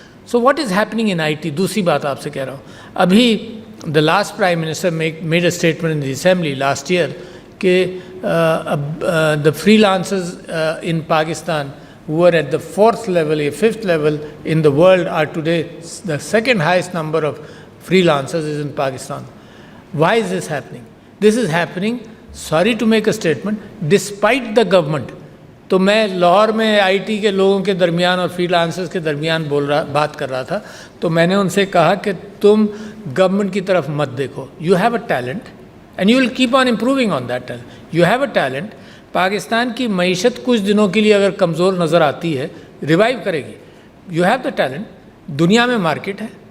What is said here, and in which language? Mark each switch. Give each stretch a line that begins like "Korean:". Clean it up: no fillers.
English: So what is happening in IT.
Urdu: دوسری بات آپ سے کہہ رہا ہوں,
English: ابھی the last prime minister made a statement in the assembly last year کہ the freelancers in Pakistan who are at the 4th level or 5th level in the world are today the second highest number of freelancers is in Pakistan. Why is this happening? This is happening, sorry to make a statement, despite the government.
Urdu: تو میں لاہور میں I T کے لوگوں کے درمیان اور free lancers کے درمیان بات کر رہا تھا, تو میں نے ان سے کہا کہ تم گورنمنٹ کی طرف مت دیکھو.
English: You have a talent and you will keep on improving on that talent. You have a talent.
Urdu: Pakistan کی معیشت کچھ دنوں کے لیے اگر کمزور نظر آتی ہے, ریوائیو کرے گی.
English: You have the talent.
Urdu: دنیا میں مارکیٹ ہے.